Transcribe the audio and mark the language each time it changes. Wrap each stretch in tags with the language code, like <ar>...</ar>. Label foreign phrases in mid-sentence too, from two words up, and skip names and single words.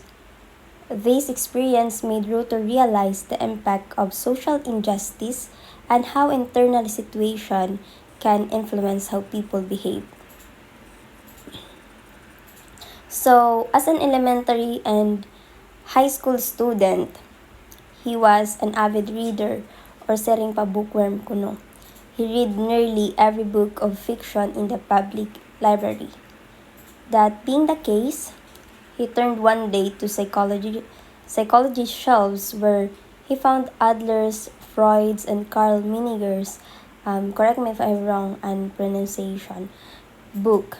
<en>This experience made Ruther realize the impact of social injustice and how internal situation can influence how people behave. So, as an elementary and high school student, he was an avid reader or</en> <war>sering pa</war> <en>bookworm kuno. He read nearly every book of fiction in the public library. That being the case, he turned one day to psychology shelves where he found Adler's, Freud's, and Carl Miniger's, correct me if I'm wrong on pronunciation, book.</en>